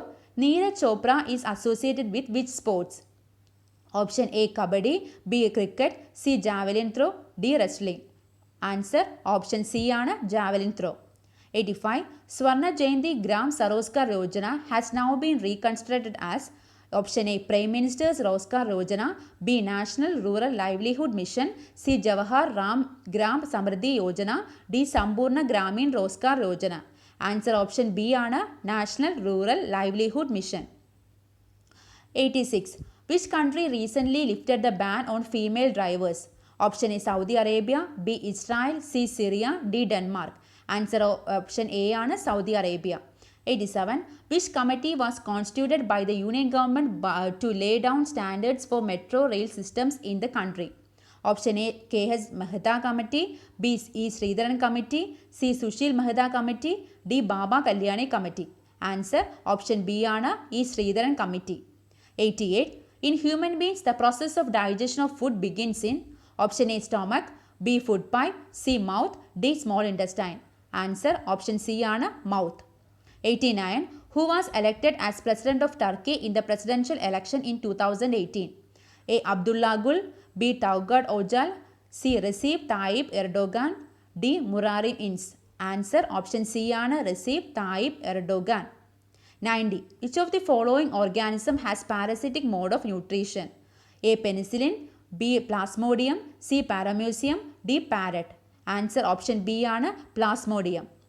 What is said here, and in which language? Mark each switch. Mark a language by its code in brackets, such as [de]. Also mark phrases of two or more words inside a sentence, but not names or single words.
[en] Neeraj Chopra is associated with which sports? Option A. Kabaddi. B. Cricket. C. Javelin throw. D. Wrestling. Answer option C ആണ് Javelin throw. 85. Swarna Jayanti Gram Saroskar Yojana has now been reconstructed as Option A. Prime Minister's Roskar Yojana. B. National Rural Livelihood Mission. C. Jawahar Ram Gram Samriddhi Yojana. D. Sampurna Gramin Roskar Yojana. Answer option B ആണ് National Rural Livelihood Mission. 86. Which country recently lifted the ban on female drivers? Option A. Saudi Arabia. B. Israel. C. Syria. D. Denmark. Answer option A ആണ് Saudi Arabia. 87. Which committee was constituted by the Union government to lay down standards for metro rail systems in the country? Option A. K.H. Mehta Committee. B. E. Sridharan Committee. C. Sushil Mehta Committee. D. Baba Kalyani Committee. Answer option B ആണ് E. Sridharan Committee. 88. In human beings, the process of digestion of food begins in Option A. Stomach. B. Food pipe. C. Mouth. D. Small intestine. Answer option C ആണ് mouth. 89. Who was elected as President of Turkey in the presidential election in 2018? A. Abdullah Gül. B. Tevfik Öcal. C. Recep Tayyip Erdogan. D. Muharrem İnce. Answer option C ആണ് Recep Tayyip Erdogan. 90. Which of the following organism has parasitic mode of nutrition? A. Penicillin. B. Plasmodium. C. Paramecium. D. Parrot. Answer option B ആണ് Plasmodium.